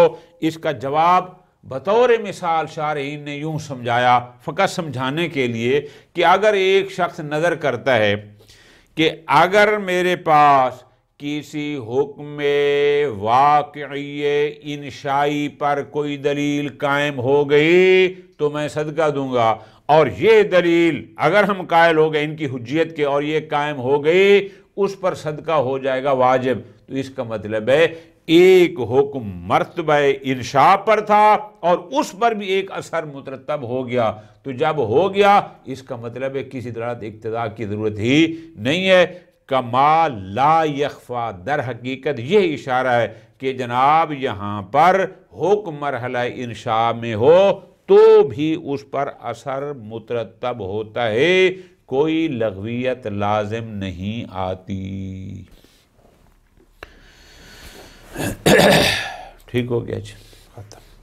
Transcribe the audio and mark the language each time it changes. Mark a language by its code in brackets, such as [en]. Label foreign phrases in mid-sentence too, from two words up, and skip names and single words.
[ur] اس کا جواب بطور مثال شارحین نے یوں سمجھایا، فقط سمجھانے کے لیے، کہ اگر ایک شخص نظر کرتا ہے کہ اگر میرے پاس کسی حکم واقعی انشائی پر کوئی دلیل قائم ہو گئی تو میں صدقہ دوں گا، اور یہ دلیل اگر ہم قائل ہو گئے ان کی حجیت کے اور یہ قائم ہو گئی، اس پر صدقہ ہو جائے گا واجب۔ تو اس کا مطلب ہے ایک حکم مرتبہ انشاء پر تھا اور اس پر بھی ایک اثر مترتب ہو گیا، تو جب ہو گیا اس کا مطلب ہے کسی دلالت اقتضاء کی ضرورت ہی نہیں ہے۔ [ar] کما لا یخفا، [ur] در حقیقت یہ اشارہ ہے کہ جناب یہاں پر حکم مرحلہ انشاء میں ہو تو بھی اس پر اثر مترتب ہوتا ہے، کوئی لغویت لازم نہیں آتی۔ ٹھیک ہو گیا جی، ختم۔